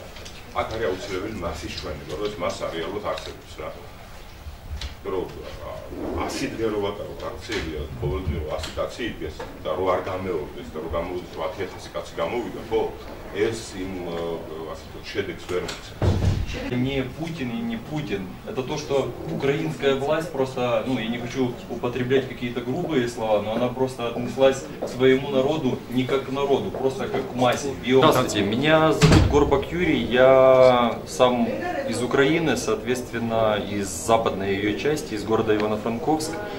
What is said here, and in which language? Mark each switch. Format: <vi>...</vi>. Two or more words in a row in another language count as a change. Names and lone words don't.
<ka>აქ არის აუცილებელი მასის ჩვენება, რომ მას რეალურად არსებობს რა. რომ 100 დღე რო ვატაროთ აქციებია, ყოველდღიო 100 კაცი იდგეს და რო არ გამეორდეს და რო გამოვიდეს 10,000 კაცი გამოვიდა, ხო? ეს იმ ასე ვთქვათ შედეგს ვერ მიცემს.</ka> <ru>Не Путин и не Путин. Это то, что украинская власть просто, ну, я не хочу употреблять какие-то грубые слова, но она просто отнеслась к своему народу не как к народу, просто как к массе. Здравствуйте, меня зовут Горбак Юрий, я сам из Украины, соответственно, из западной ее части, из города Ивано-Франковск.</ru>